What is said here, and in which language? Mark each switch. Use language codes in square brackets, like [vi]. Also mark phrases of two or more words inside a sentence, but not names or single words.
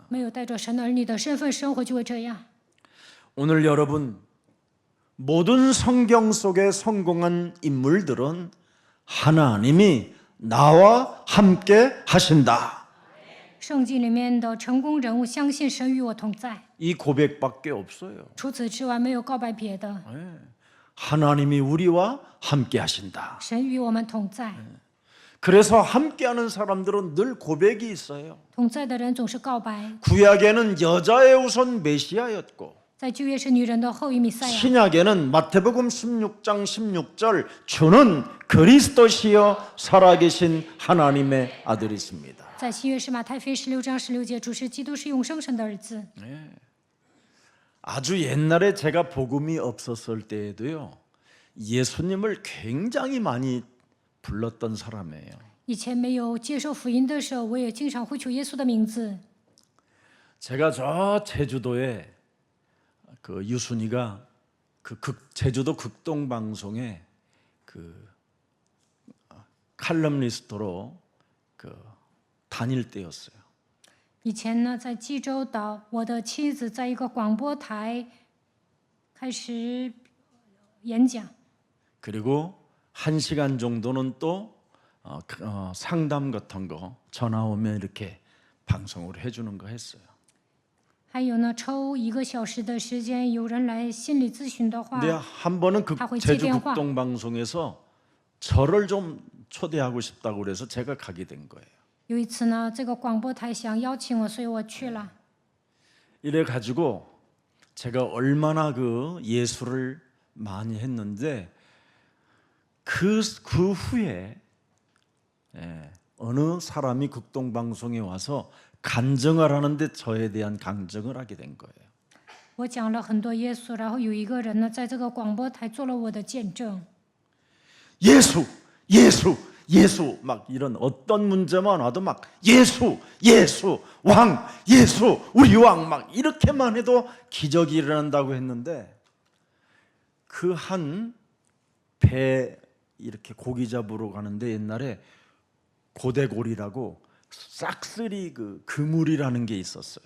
[zh] 没有带着神儿女的身份生活就会这样。 [ko] 오늘 여러분 모든 성경 속의 성공한 인물들은 하나님이 나와 함께 하신다. [zh] 圣经里面的成功人物相信神与我同在， [ko] 이 고백밖에 없어요. [zh] 除此之外没有告白别的。 [ko] 하나님이 우리와 함께 하신다. [zh] 神与我们同在， [ko] 그래서 함께하는 사람들은 늘 고백이 있어요. [zh] 同在的人总是告白。 [ko] 구약에는 여자의 우선 메시아였고 [zh] 在旧约是女人的后裔弥赛亚， [ko] 신약에는 마태복음 16장 16절 주는 그리스도시여 살아계신 하나님의 아들이십니다. [zh] 在新约是马太福音16章16节，主是基督，是永生神的儿子。 [ko] 아주 옛날에 제가 복음이 없었을 때에도요. 예수님을 굉장히 많이 불렀던 사람이에요. [zh] 以前没有接受福音的时候，我也经常会求耶稣的名字。 [ko] 제가 저 제주도에 그 유순이가 그 제주도 극동 방송에 그 칼럼니스트로 그 다닐 때였어요. [zh] 以前呢，在济州岛，我的妻子在一个广播台开始演讲， [ko] 그리고 1시간 정도는 또 상담 같은 거 전화 오면 이렇게 방송으로 해주는 거 했어요. [zh] 还有呢，抽1个小时的时间，有人来心理咨询的话， [ko] 근데 한 번은 제주 극동 방송에서 저를 좀 초대하고 싶다고 그래서 제가 가게 된 거예요. [zh] 有一次呢，这个广播台想邀请我，所以我去了。 [ko] 이래 가지고 제가 얼마나 그 예술을 많이 했는데 그 후에 어느 사람이 극동 방송에 와서 간증을 하는데 저에 대한 간증을 하게 된 거예요. [zh] 我讲了很多耶稣，然后有一个人呢，在这个广播台做了我的见证。 [ko] 예수, 예수, 예수 막 이런 어떤 문제만 와도 막 예수, 예수, 왕, 예수, 우리 왕 막 이렇게만 해도 기적이 일어난다고 했는데 그 한 배 이렇게 고기 잡으러 가는데 옛날에 고대골이라고 싹쓸이 그 그물이라는 게 있었어요.